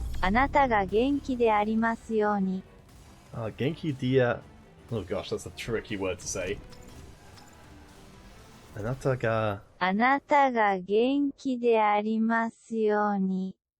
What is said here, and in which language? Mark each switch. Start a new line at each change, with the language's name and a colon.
Japanese: あなたが元気でありますように。 Genki dia...
English: Oh gosh, that's a tricky word to say.
Japanese: Anata ga... あなたが元気でありますように。